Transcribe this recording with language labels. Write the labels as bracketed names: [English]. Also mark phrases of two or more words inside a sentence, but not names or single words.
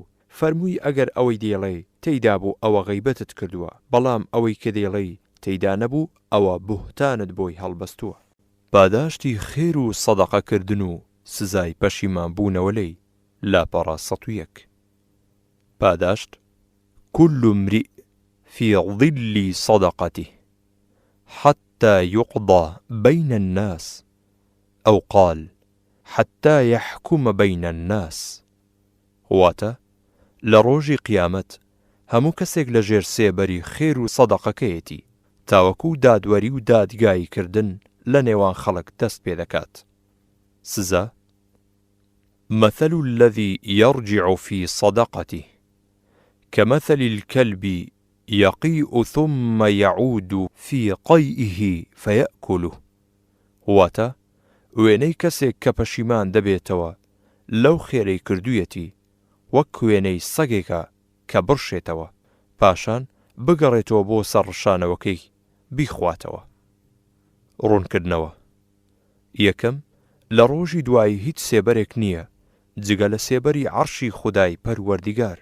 [Central Kurdish] فەرمووی ئەگەر ئەوەی دێڵێ تێیدا بوو ئەوە غەیبەتت کردووە، بەڵام ئەوەی کە دێڵێ تێیدا نەبوو ئەوە بوهتانت بۆی هەڵبەستووە. پاداشتی خێر و سەدەقەکردن و سزای پەشیمان بوونەوە لێی. لاپەڕە 101. پاداشت: [Arabic] كل امرئ في ظل صدقته حتى يقضى بين الناس، أو قال حتى يحكم بين الناس. [Central Kurdish] واتە لە ڕۆژی قیامەت هەموو کەسێک لە ژێر سێبەری خێر و سەدەقەکەیەتی تاوەکو دادوەری و دادگایی کردن لە نێوان خەڵک دەست پێ دەکات. سزا: [Arabic] مثل الذي يرجع في صدقته كمثل الكلب يقيء ثم يعود في قيئه فيأكله. [Central Kurdish] واتە وێنەی کەسێک کە پەشیمان دەبێتەوە لەو خێرەی کردوویەتی وەک وێنەی سەگێکە کە بڕشێتەوە پاشان بگەڕێتەوە بۆ سەرڕشانەوەکەی بیخواتەوە. ڕوونکردنەوە: یەکەم لە ڕۆژی دوایی هیچ سێبەرێک نییە جگە لە سێبەری عەرشی خودای پەروەردیگار.